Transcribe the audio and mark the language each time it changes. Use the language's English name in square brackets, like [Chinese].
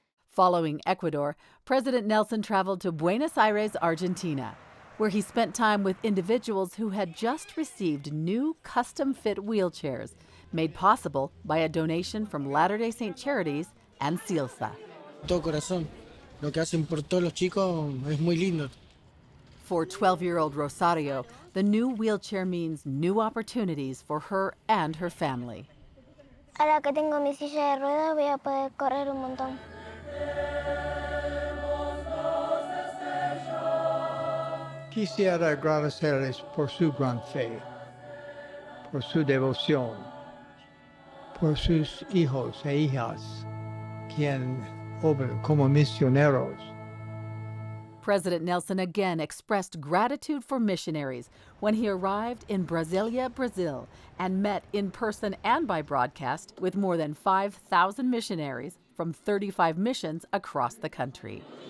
[English] Following Ecuador, President Nelson traveled to Buenos Aires, Argentina, where he spent time with individuals who had just received new custom-fit wheelchairs made possible by a donation from Latter-day Saint Charities and CILSA. [Spanish] Todo corazón. Lo que hacen por todos los chicos es muy lindo. [English] For 12-year-old Rosario, the new wheelchair means new opportunities for her and her family. [Spanish] Ahora que tengo mi silla de ruedas voy a poder correr un montón. Quisiera agradecerles por su gran fe, por su devoción, por sus hijos e hijas, quien obran como misioneros. [English] President Nelson again expressed gratitude for missionaries when he arrived in Brasilia, Brazil, and met in person and by broadcast with more than 5,000 missionaries from 35 missions across the country.